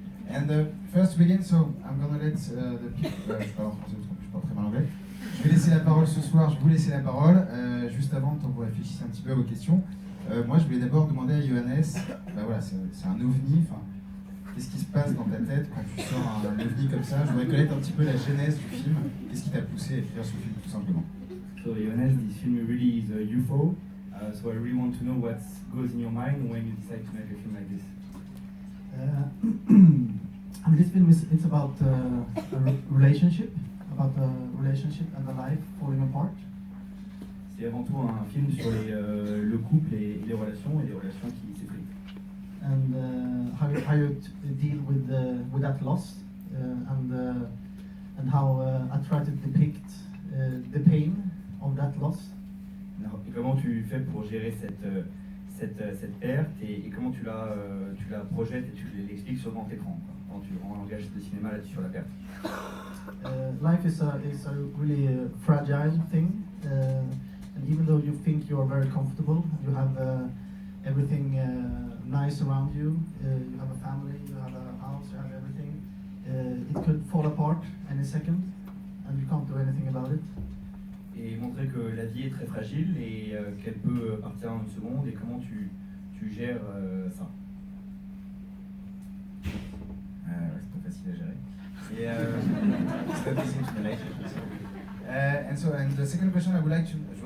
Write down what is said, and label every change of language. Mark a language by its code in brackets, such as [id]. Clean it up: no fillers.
[en] And first to begin, so I'm gonna let the people. [fr] Je parle en français parce que je parle très mal anglais. Je vais laisser la parole ce soir. Je vais vous laisser la parole. Juste avant, tant que vous réfléchissez un petit peu à vos questions. Moi, je voulais d'abord demander à Johannes, voilà, c'est un ovni, qu'est-ce qui se passe dans ta tête quand tu sors un ovni comme ça? Je voudrais connaître un petit peu la genèse du film. Qu'est-ce qui t'a poussé à écrire ce film, tout simplement? [en] So Johannes, this film really is a UFO, so I really want to know what goes in your mind when you decide to make a film like this. I mean, this film it's about a relationship and a life falling apart. [fr] C'est avant tout un film sur le couple et les relations qui s'effritent. [en] And how you deal with that loss, and how I try to depict the pain of that loss. [fr] Et comment tu fais pour gérer cette perte et comment tu la projettes et tu l'expliques sur grand écran, quand tu rends un langage de cinéma là-dessus sur la perte. [en] Life is a really fragile thing. And even though you think you are very comfortable, you have everything nice around you, you have a family, you have a house, you have everything, it could fall apart any second, and you can't do anything about it. [fr] Et montrer que la vie est très fragile et qu'elle peut partir en une seconde et comment tu gères ça. C'est pas facile à gérer. Et c'est pas facile [en] to relate. And the second question I would like to...